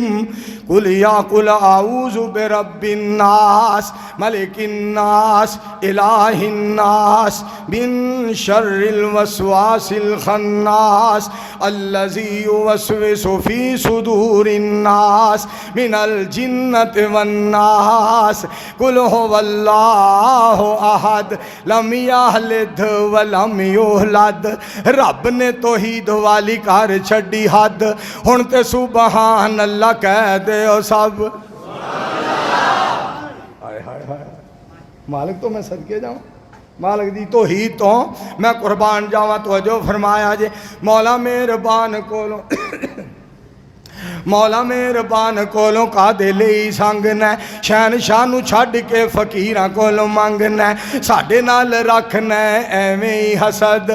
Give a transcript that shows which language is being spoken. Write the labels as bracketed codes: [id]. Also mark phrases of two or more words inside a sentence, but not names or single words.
[ar] قل أعوذ برب الناس ملك الناس إله الناس من شر الوسواس الخناس الذي يوسوس في صدور الناس من الجنة والناس. قل هو الله أحد لم يلد ولم يولد. [pa] رب نے توحید والی کر چھڈی حد، ہن تے [ar] سبحان الله [pa] کہہ دے سب. ہائے ہائے ہائے، مالک توں میں صدقے جاواں، مالک دی توحید توں میں قربان جاواں. تو جو فرمایا جے مولا مہربان کولوں مولا مہربان کولوں کاہدے لئی سنگنا، شہنشاہ نوں چھڈ کے فقیراں کولوں منگنا، ساڈے نال رکھنا ایویں ہی حسد.